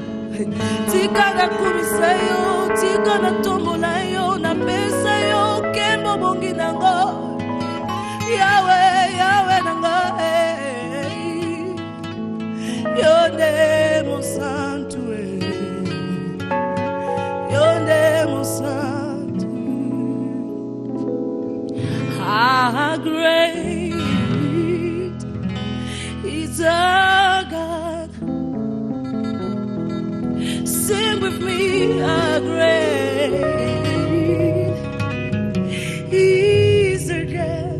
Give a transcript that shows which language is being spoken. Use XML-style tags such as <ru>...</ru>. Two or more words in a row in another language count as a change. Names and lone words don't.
<ln>Tika nakumisa yo, tika natombola yo, napesa yo kembo bongi nango. Yahweh, Yahweh nango, yo nde mosantu, yo nde mosantu.</ln> <en>How great is our God. Sing with me, how great is our God.</en>